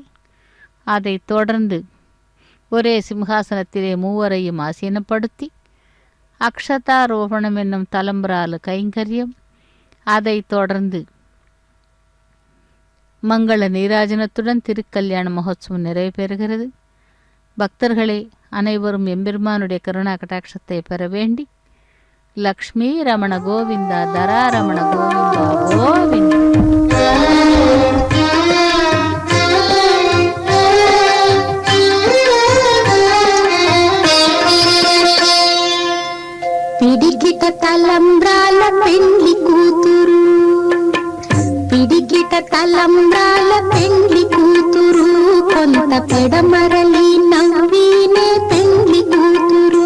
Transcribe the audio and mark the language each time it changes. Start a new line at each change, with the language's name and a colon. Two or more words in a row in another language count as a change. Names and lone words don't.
Tamil: அதைத் தொடர்ந்து ஒரே சிம்ஹாசனத்திலே மூவரையும் ஆசீனப்படுத்தி அக்ஷதாரோபணம் என்னும் தலம்பராலு கைங்கரியம், அதைத் தொடர்ந்து மங்கள நீராஜனத்துடன் திருக்கல்யாண மகோத்சவம் நிறைவு பெறுகிறது. பக்தர்களே அனைவரும் எம்பெருமானுடைய கருணா கடாட்சத்தை பெற வேண்டி லக்ஷ்மி ரமண கோவிந்தா தராரமண கோவிந்தா கோவிந்தா.
Telugu: పిడికిట తలంబ్రాల పెండ్లి కూతురు, పిడికిట తలంబ్రాల పెండ్లి కూతురు, కొంత పెడమరలి నవ్వినే పెండ్లి కూతురు.